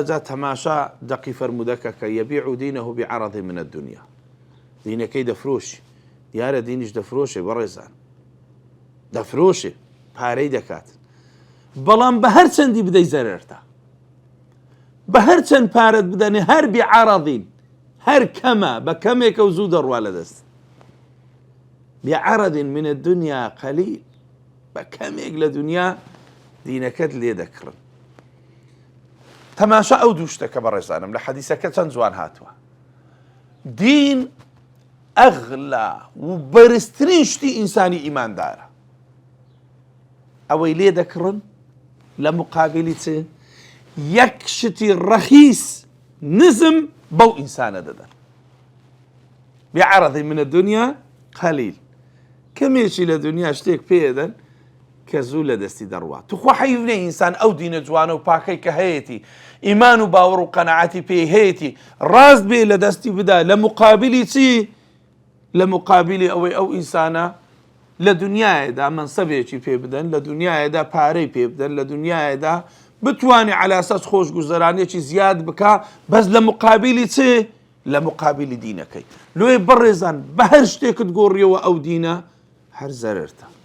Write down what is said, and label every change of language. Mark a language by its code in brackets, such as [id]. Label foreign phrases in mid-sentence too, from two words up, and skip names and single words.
[ckb] جا تەماشا دەقی فەرمودەکە کە [ar] یەبیع دینەه بعرض من الدنیا [ckb] دینەکەی دەفرۆشی دیارە دینیش دەفرۆشێ بەڕێزان دەفرۆشێ پارەی دەکات بەڵام بە هەر چەندی بدەی زەرەرتە بە هەر چەند پارەت بدەنێ هەر بعرضین هەر کەمە بە کەمێکە و زوو دەڕوا لە دەست [ar] بعرض من الدنيا قليل [ckb] بە کەمێک لە دنیا دینەکەت لێ دەکڕن. تەماشا ئەو دوو شتەکە بەڕێزانم لە حەدیسەکە چەند جوان هاتووە. دین ئەغلا و بەرزترین شتی ئینسانی ئیماندارە ئەوەی لێ دەکڕن لە مقابلی چ یەک شتی ڕەخیس نزم بەو ئینسانە دەدەن [ar] بعرضی من الدنيا قليل [ckb] کەمێکی لە دنیا شتێک پێدەن کە زوو لە دەستی دەڕوات توخوا حەیف نەی ئینسان ئەو دینە جوانە و پاکەی کە هەیەی ئیمان و باوەڕ و قەنەعەتی پێی هەیەی ڕاست بێ لە دەستی بدا لە مقابلی چی لە مقابلی ئەوەی ئەو ئینسانە لە دنیایەدا مەنسەبێکی پێ بدەن لە دنیایەدا پارەی پێ بدەن لە دنیایەدا بتوانێ [ar] عەلا ئەساس [ckb] خۆشگوزەرانێکی زیاد بکە بەس لە مقابلی چ لە مقابلی دینەکەی لۆی بەڕێزان بە هەر شتێکت گۆڕیەوە ئەو دینە هەر زەرەرتە